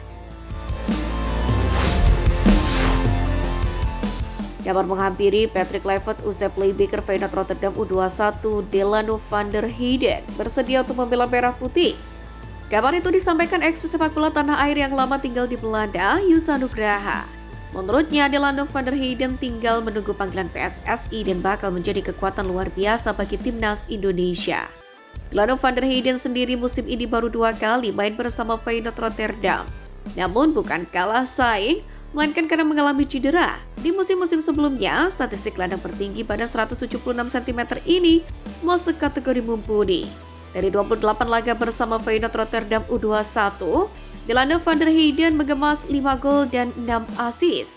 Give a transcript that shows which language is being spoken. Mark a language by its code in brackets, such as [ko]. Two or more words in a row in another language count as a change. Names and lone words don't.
[id] Kabar menghampiri Patrick Kluivert usai playmaker Feyenoord Rotterdam U21 Delano van der Heijden bersedia untuk membela merah putih. Kabar itu disampaikan ex-pesepak bola tanah air yang lama tinggal di Belanda, Yusa Nugraha. Menurutnya, Delano van der Heijden tinggal menunggu panggilan PSSI dan bakal menjadi kekuatan luar biasa bagi timnas Indonesia. Delano van der Heijden sendiri musim ini baru 2 kali main bersama Feyenoord Rotterdam. Namun bukan kalah saing, melainkan karena mengalami cedera. Di musim-musim sebelumnya, statistik gelandang tertinggi pada 176 cm ini masuk kategori mumpuni. Dari 28 laga bersama Feyenoord Rotterdam U21, Delano van der Heijden mengemas 5 gol dan 6 assist.